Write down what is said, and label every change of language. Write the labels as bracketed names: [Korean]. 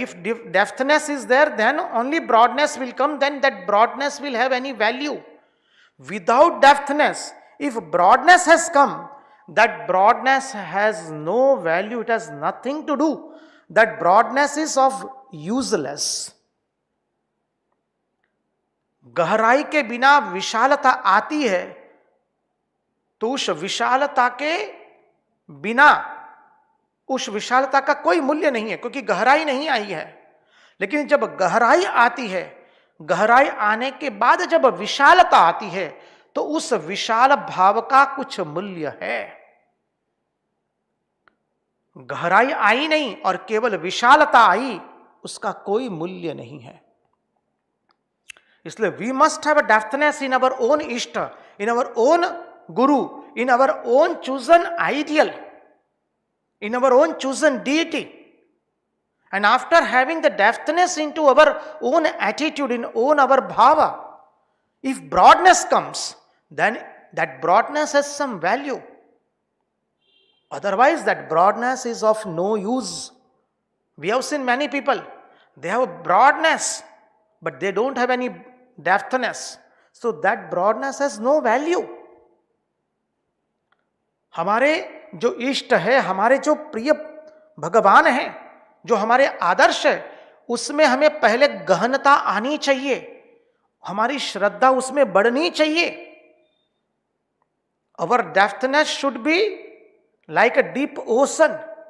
[English] If depthness is there, then only broadness will come, then that broadness will have any value. Without depthness, if broadness has come, that broadness has no value, it has nothing to do. That broadness is of useless. [Hindi] गहराई के बिना विशालता आती है, तो उस विशालता के बिना उस विशालता का कोई मूल्य नहीं है, क्योंकि गहराई नहीं आई है। लेकिन जब गहराई आती है, गहराई आने के बाद जब विशालता आती है, तो उस विशाल भाव का कुछ मूल्य है। गहराई आई नहीं और केवल विशालता आई, उसका कोई मूल्य नहीं है। इसलिए [English] We must have a depthness in our own ishta, in our own Guru, in our own chosen ideal, in our own chosen deity. And after having the depthness into our own attitude, in own our bhava, if broadness comes, then that broadness has some value. Otherwise, that broadness is of no use. We have seen many people, they have broadness, but they don't have any depthness. So that broadness has no value. [Hindi] हमारे जो इष्ट है, हमारे जो प्रिय भगवान है, जो हमारे आदर्श है, उसमें हमें पहले गहनता आनी चाहिए, हमारी श्रद्धा उसमें बढ़नी चाहिए। [English] Our depthness should be like a deep ocean.